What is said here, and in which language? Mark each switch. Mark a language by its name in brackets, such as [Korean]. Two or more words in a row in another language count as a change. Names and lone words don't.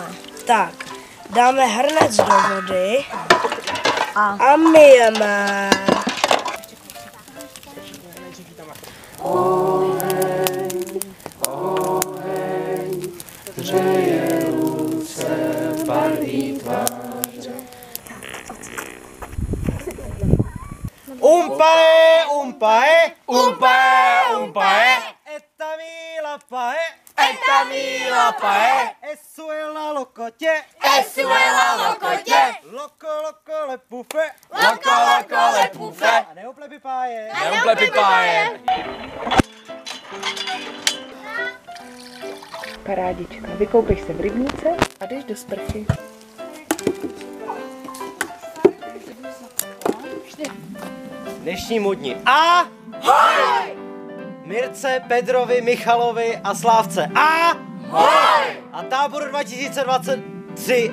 [Czech] Tak, dáme hrnec do vody a myjeme. Hřeje ruce, barví tváře. Umpae, umpae, Umpae, umpae, etamila pae, etamila pae, esuela lokotě, esuela lokotě, loko lepufe, loko lepufe, a neuplepi páje. Neuplepi páje. Parádička. Vykoupeš se v rybníce a jdeš do sprchy. Dnešní dni. Ahoj! Mirce, Pedrovi, Michalovi a Slávce. Ahoj! A táboru 2023.